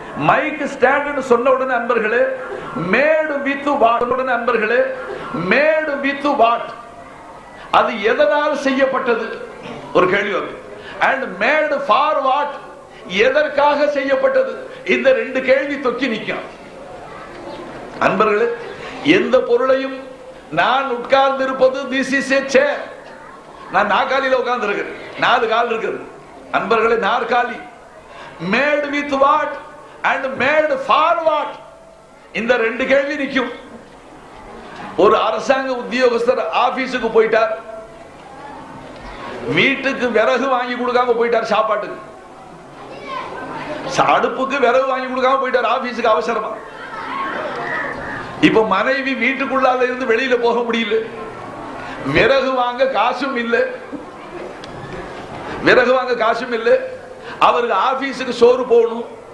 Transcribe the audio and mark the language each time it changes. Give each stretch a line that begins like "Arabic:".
Tamil: Mic stand னு சொன்ன உடனே அன்பர்களே,
English: made with what?
Tamil: உடனே அன்பர்களே,
English: made with what?
Tamil: அது எதனால் செய்யப்பட்டது ஒரு கேள்வி வரும்.
English: And made for what?
Tamil: எதற்காக செய்யப்பட்டது? இந்த ரெண்டு கேள்வி தொக்கி நிற்கும். அன்பர்களே, எந்த பொருளையும் நான் உட்கார்ந்து இருப்பது,
English: this is a chair.
Tamil: நான் நாற்காலியில உட்கார்ந்து இருக்கிறேன், 4 கால் இருக்குது. அன்பர்களே, நாற்காலி
English: made with what and made for what?
Tamil: இந்த ரெண்டு கேள்வி நிற்கும். ஒரு அரசாங்க உத்தியோகஸ்தர் ஆபீஸுக்கு போயிட்டார், வீட்டுக்கு விறகு வாங்கி கொடுக்காம போயிட்டார், சாப்பாட்டுக்கு அடுப்புக்கு விறகு வாங்கி கொடுக்காம போயிட்டார் ஆபீஸுக்கு அவசரமா. இப்ப மனைவி வீட்டுக்குள்ளால இருந்து வெளியில போக முடியல, விறகு வாங்க காசும் இல்லை, விறகு வாங்க காசும் இல்லை, அவருக்கு ஆபீஸுக்கு சோறு போகணும்.